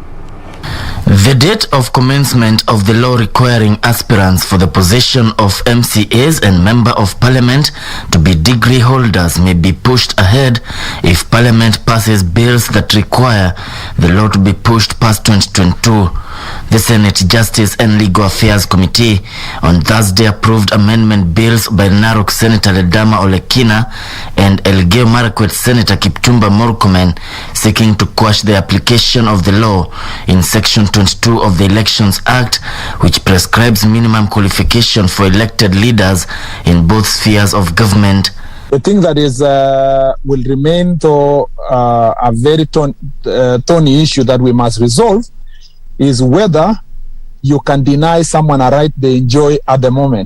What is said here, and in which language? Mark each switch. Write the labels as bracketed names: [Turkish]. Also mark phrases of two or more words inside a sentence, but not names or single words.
[English] The date of commencement of the law requiring aspirants for the position of MCAs and Member of Parliament to be degree holders may be pushed ahead if Parliament passes bills that require the law to be pushed past 2022. The Senate Justice and Legal Affairs Committee on Thursday approved amendment bills by Narok Senator Ledama Olekina and Elgeyo Marakwet Senator Kiptum Murkomen seeking to quash the application of the law in Section 22 of the Elections Act, which prescribes minimum qualification for elected leaders in both spheres of government. The thing that is will remain though a very thorny issue that we must resolve is whether you can deny someone a right they enjoy at the moment.